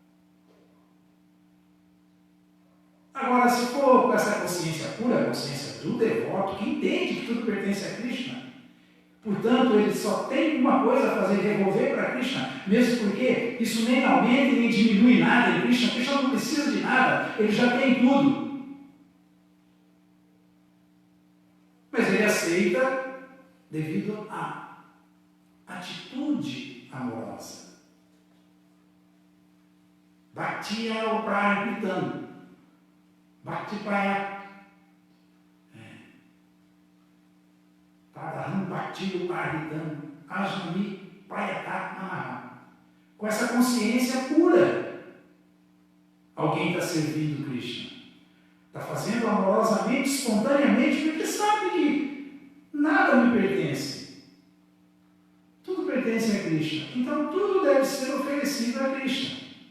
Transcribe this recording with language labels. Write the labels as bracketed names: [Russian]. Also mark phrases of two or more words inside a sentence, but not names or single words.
[Portuguese] Agora, se for com essa consciência pura, a consciência do devoto, que entende que tudo pertence a Krishna, portanto, ele só tem uma coisa a fazer, devolver para Krishna, mesmo porque isso nem aumenta e nem diminui nada em Krishna. Krishna não precisa de nada, ele já tem tudo. Mas ele aceita devido à atitude amorosa. [Sanskrit] Bhakti Uparidam. Bhakti Prayat. Tadaham Bhakti Uparidam. Ajnani Prayatatmana. [Portuguese] Com essa consciência pura, alguém está servindo Krishna. Está fazendo amorosamente, espontaneamente, porque sabe que nada me pertence. Tudo pertence a Krishna. Então tudo deve ser oferecido a Krishna.